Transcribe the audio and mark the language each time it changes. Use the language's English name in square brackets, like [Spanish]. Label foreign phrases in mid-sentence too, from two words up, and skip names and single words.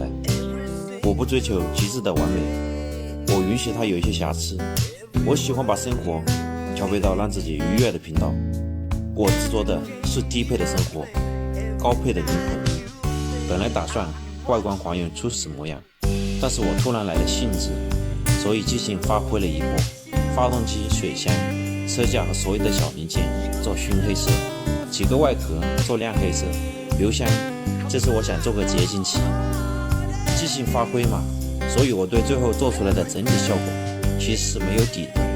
[Chinese] 我不追求極致的完美，我允許它有一些瑕疵。我喜歡把生活調配到讓自己愉悅的頻道。我執着的是低配的生活，高配的靈魂。本來打算外觀還原初始模樣，但是我突然來了興致，所以即興發揮了一波。發動機、水箱、車架和所有的小零件做燻黑色，幾個外殼做亮黑色，油箱這是我想做個結晶漆，即興發揮嘛，所以我對最後做出來的整體效果其實是沒有底的。